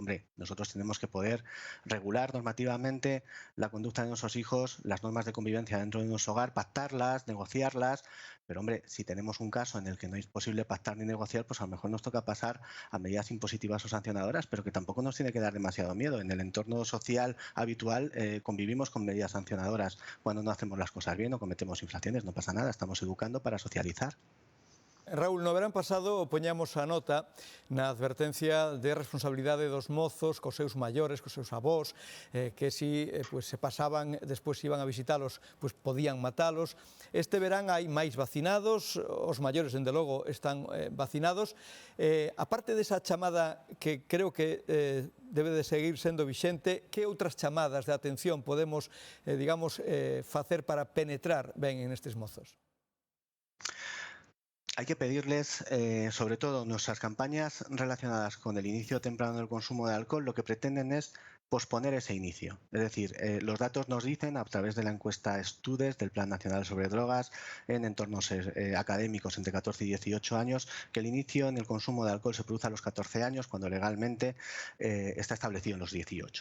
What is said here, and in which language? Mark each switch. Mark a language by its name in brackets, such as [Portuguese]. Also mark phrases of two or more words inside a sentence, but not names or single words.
[Spanish] Hombre, nosotros tenemos que poder regular normativamente la conducta de nuestros hijos, las normas de convivencia dentro de nuestro hogar, pactarlas, negociarlas, pero hombre, si tenemos un caso en el que no es posible pactar ni negociar, pues a lo mejor nos toca pasar a medidas impositivas o sancionadoras, pero que tampoco nos tiene que dar demasiado miedo. En el entorno social habitual convivimos con medidas sancionadoras. Cuando no hacemos las cosas bien o cometemos infracciones, no pasa nada, estamos educando para socializar. Raúl, [Galician] no verán pasado poñamos a nota na advertencia de responsabilidade dos mozos cos seus maiores, cos seus avós, que si se pasaban, despois iban a visitalos, podían matalos. Este verán hai máis vacinados, os maiores, dende logo, están vacinados. Aparte desa chamada que creo que debe de seguir sendo vixente, que outras chamadas de atención podemos, digamos, facer para penetrar ben en estes mozos? [Spanish] Hay que pedirles, sobre todo nuestras campañas relacionadas con el inicio temprano del consumo de alcohol, lo que pretenden es posponer ese inicio. Es decir, los datos nos dicen a través de la encuesta Studes del Plan Nacional sobre Drogas en entornos académicos entre 14 y 18 años que el inicio en el consumo de alcohol se produce a los 14 años cuando legalmente está establecido en los 18.